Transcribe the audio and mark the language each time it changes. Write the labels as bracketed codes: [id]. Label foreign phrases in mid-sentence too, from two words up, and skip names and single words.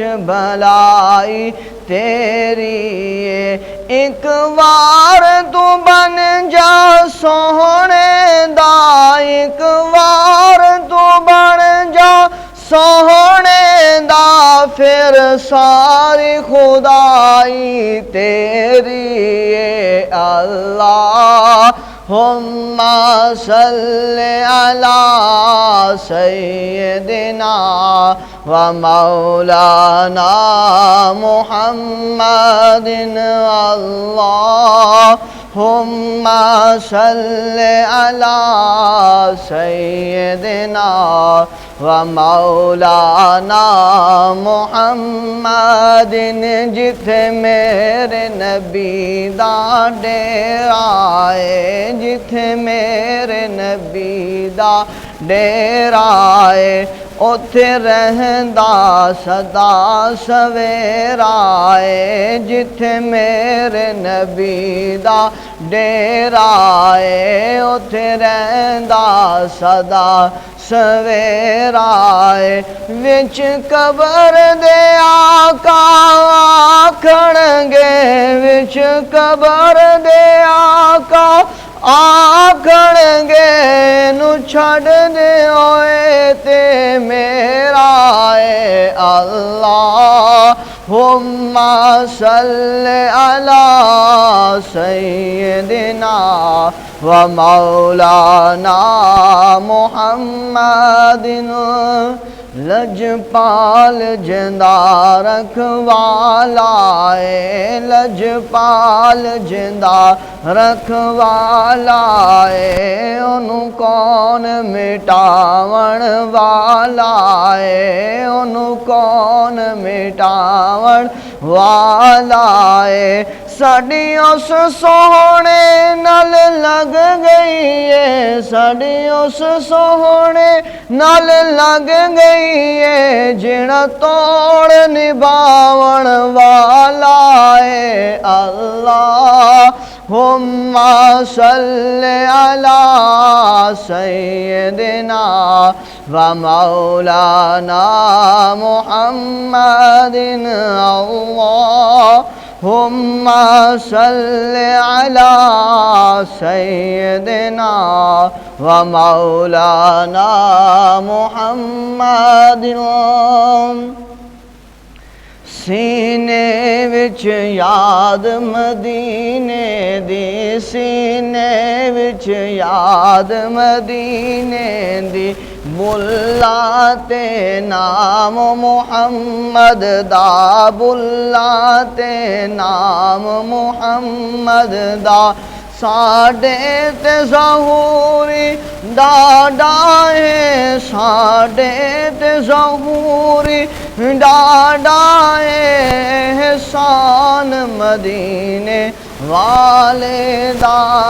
[pa] بلائی تیری ایک وار تو بن جا سوہنے دا ایک وار تو بن جا سوہنے دا پھر ساری خدائی تیری [ar] اللہم صل علی سیدنا ومولانا محمد اللہم صل علی سیدنا ومولانا محمد [pa] جتھے میرے نبی دا ڈیرا ہے جتھے میرے نبی دا ڈیرا ہے اتھے رہندا سدا سویرا ہے جتھے میرے نبی دا ڈیرا ہے اتھے رہندا سدا سویرا ہے وچ قبر دے آقا آکھنگے وچ قبر دے آقا آکھنگے نو چھڑ دے ہوئے تے میرا ہے [ar] اللہم صل علی سیدنا ومولانا محمد [pa] لجپال جندہ رکھوالا ہے لجپال جندہ رکھوالا ہے انہوں کون مٹاون والا ہے انہوں کون مٹاون والا ہے ساڑی اس سوہنے نال لگ گئی ہے ساڑی اس سوہنے نال لگ گئی ہے جنہ توڑ نباون والا ہے [ar] اللہم صل علی سیدنا ومولانا محمد اللہم صل علی سیدنا ومولانا [pa] محمد سینے وچ یاد مدینے دی سینے وچ یاد مدینے دی بلا تے نام محمد دا بلا تے نام محمد دا ساڑے تے ظہوری ڈاڈا ہے ساڑے تے ظہوری ڈاڈا ہے احسان مدینے والے دا